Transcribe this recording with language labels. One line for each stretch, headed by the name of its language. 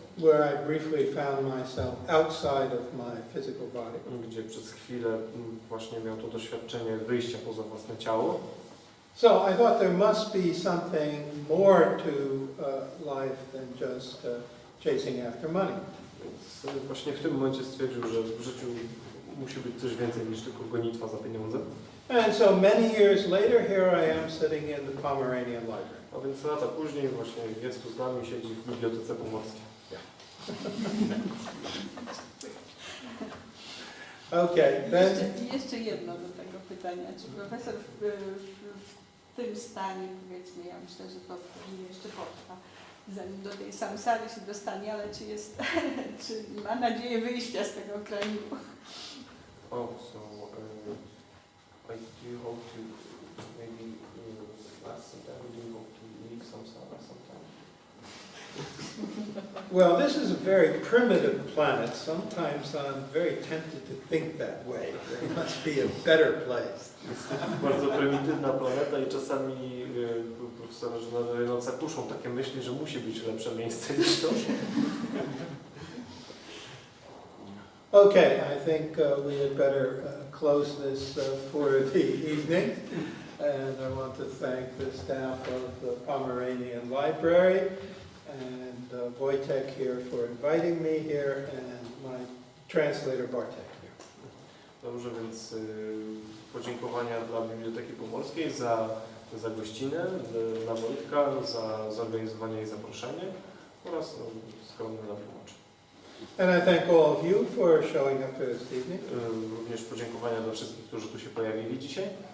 English: Where I briefly found myself outside of my physical body.
Polish: Gdzie przez chwilę właśnie miał to doświadczenie wyjścia poza własne ciało.
English: So I thought there must be something more to life than just chasing after money.
Polish: Więc właśnie w tym momencie stwierdził, że w życiu musi być coś więcej niż tylko gonitwa za pieniądzem.
English: And so many years later, here I am sitting in the Pomeranian Library.
Polish: A więc lata później właśnie jest tu z nami, siedzi w Bibliotece Pomorskiej.
English: Okay, then
Polish: Jeszcze jedno do tego pytania. Czy profesor w tym stanie, powiedzmy, ja myślę, że to jeszcze potrwa, zanim do tej samsary się dostanie, ale czy ma nadzieję wyjścia z tego kraju?
English: Oh, so I do hope to maybe last sometime. Do you hope to leave samsara sometime? well, this is a very primitive planet. Sometimes I'm very tempted to think that way. There must be a better place.
Polish: Jest bardzo prymitywna planeta i czasami profesorowie nadająca kuszą takie myśli, że musi być lepsze miejsce niż to.
English: Okay, I think we had better close this for the evening. And I want to thank the staff of the Pomeranian Library and Wojtek here for inviting me here and my translator Bartek here.
Polish: Dobrze, więc podziękowania dla Biblioteki Pomorskiej za gościnę, dla Wojtka za zorganizowanie jej zaproszenie oraz skromny tłumacz.
English: And I thank all of you for showing up here this evening.
Polish: Również podziękowania dla wszystkich, którzy tu się pojawili dzisiaj.